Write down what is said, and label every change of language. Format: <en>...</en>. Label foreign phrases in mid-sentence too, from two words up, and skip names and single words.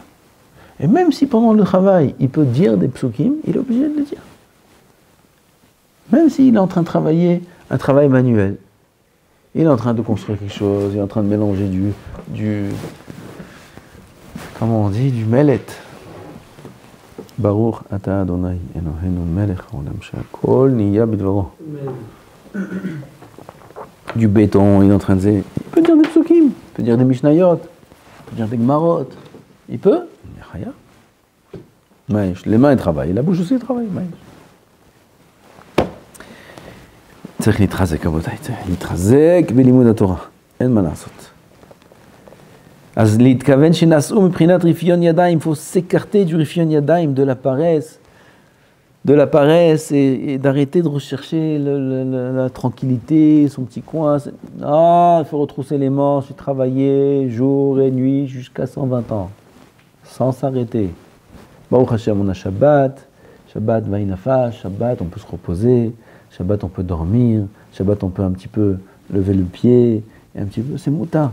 <fr>Et même si pendant le travail, il peut dire des psukim, il est obligé de le dire. Même s'il est en train de travailler un travail manuel, il est en train de construire quelque chose, il est en train de mélanger du comment on dit, du mellet.</fr> <he>ברוך אתה אדוני אלוהינו מלך העולם שהכל נהיה בדברו.</he> <fr>Du béton, il est en train de dire, il peut dire des psukim, il peut dire des mishnayot, il peut dire des gmarot, il peut, les mains elles travaillent, la bouche aussi elle travaille.</fr> <he>צריך להתחזק רבותיי, צריך להתחזק בלימוד התורה, אין מה לעשות. אז להתכוון שנעשו מבחינת רפיון ידיים,</he> <fr>il faut s'écarter du</fr> <he>רפיון ידיים,</he> <fr>de la paresse et d'arrêter de rechercher la tranquillité, son petit coin. Il faut retrousser les manches et travailler jour et nuit jusqu'à 120 ans, sans s'arrêter.</fr> <he>ברוך השם,</he> <fr>on a Shabbat,</fr> <he>שבת וינפש,</he> <fr>Shabbat on peut se reposer, Shabbat on peut dormir, Shabbat on peut un petit peu lever le pied, et un petit peu, c'est mouta.</fr>